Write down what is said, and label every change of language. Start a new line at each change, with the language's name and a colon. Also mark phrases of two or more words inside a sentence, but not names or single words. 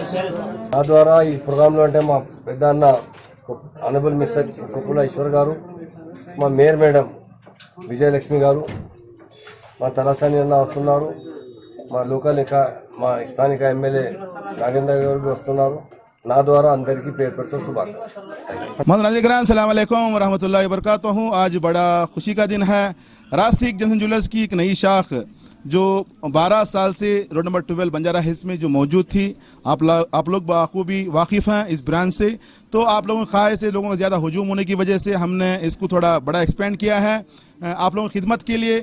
Telugu: నా ద్వారా ఈ ప్రోగ్రాంలో అంటే మా పెద్ద అన్న
English: honorable Mister
Telugu: కొప్పుల ఈశ్వర్ గారు, మా మేయర్ మేడం విజయలక్ష్మి గారు, మా తలసాని అన్న వస్తున్నారు, మా లోకల్ మా స్థానిక ఎమ్మెల్యే నాగేంద్ర గారు వస్తున్నారు. నా ద్వారా అందరికీ పేరు పెడుతూ శుభాకాంక్షలు.
Arabic: ناظرين السلام عليكم رحمة الله و بركاته.
Hindi: आज बड़ा खुशी का दिन है। रासिक जमसन ज्वेलर्स की एक नई शाख जो 12 साल से
English: road number
Hindi: 12 बंजारा हिल्स में जो मौजूद थी, आप लोग बखूबी वाकिफ़ हैं इस ब्रांच से। तो आप लोगों की ख्वाहिश से लोगों का ज़्यादा हजूम होने की वजह से हमने इसको थोड़ा बड़ा एक्सपेंड किया है आप लोगों की खिदमत के लिए।